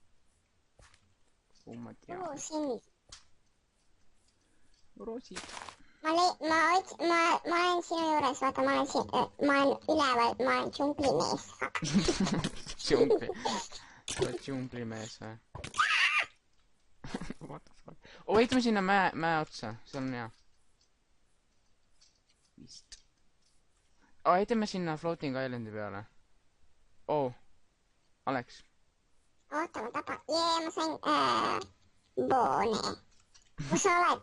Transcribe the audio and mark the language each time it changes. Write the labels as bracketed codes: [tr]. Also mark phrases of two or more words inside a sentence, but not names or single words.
[et] Ma tean. Kuhu sind? Roosid. ma olen sinu juures, vaata, ma olen üleval, ma olen džunglimees. Džungli. sa oled džunglimees või? [en] What the fuck? [et] Oh, heitme sinna mäe otsa, see on hea. Vist. Oh, heitme sinna Floating Islandi peale. Oh, Alex. oota, ma tapan. Ma sain boone. kus sa oled?